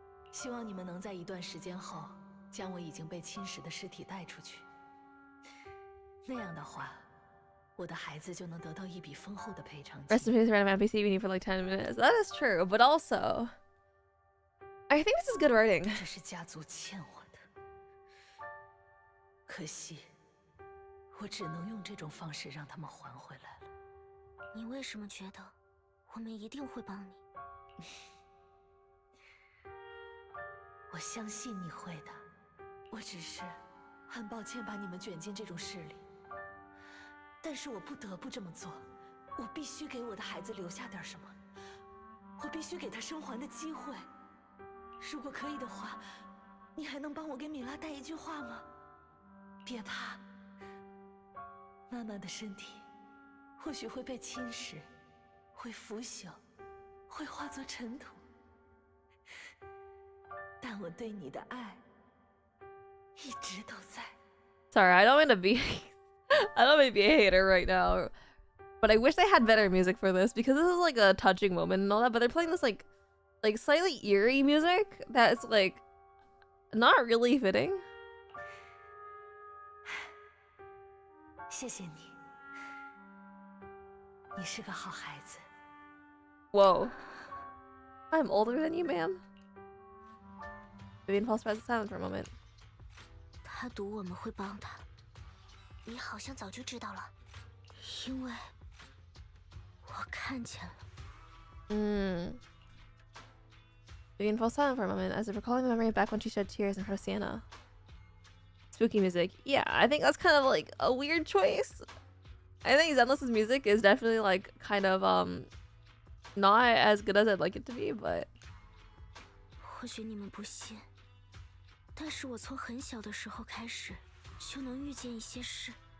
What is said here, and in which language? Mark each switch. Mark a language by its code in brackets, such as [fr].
[zh] 希望你们能在一段时间后，将我已经被侵蚀的尸体带出去。那样的话，我的孩子就能得到一笔丰厚的赔偿金。 [en] Rest in peace, random NPC we need for like 10 minutes. That is true, but also, I think this is good writing. [zh] 这是家族欠我的，可惜，我只能用这种方式让他们还回来了。你为什么觉得我们一定会帮你？我相信你会的，我只是很抱歉把你们卷进这种事里，但是我不得不这么做。我必须给我的孩子留下点什么，我必须给他生还的机会。如果可以的话，你还能帮我给米拉带一句话吗？别怕，妈妈的身体或许会被侵蚀，会腐朽，会化作尘土，但我对你的爱一直都在。 [en] Sorry, I don't mean to be I don't mean to be a hater right now, but I wish they had better music for this because this is like a touching moment and all that, but they're playing this like slightly eerie music that's like not really fitting. [zh] 谢谢你，你是个好孩子。 [en] Whoa. I'm older than you, ma'am. Vivian falls silent for a moment. [zh] 他赌我们会帮他，你好像早就知道了，因为我看见了。 [en] Vivian falls silent for a moment as if recalling the memory back when she shed tears in front of Sienna. Spooky music. Yeah, I think that's kind of like a weird choice. I think Zenless's music is definitely like kind of not as good as I'd like it to be, but [zh] 或许你们不信，但是我从很小的时候开始就能预见一些事，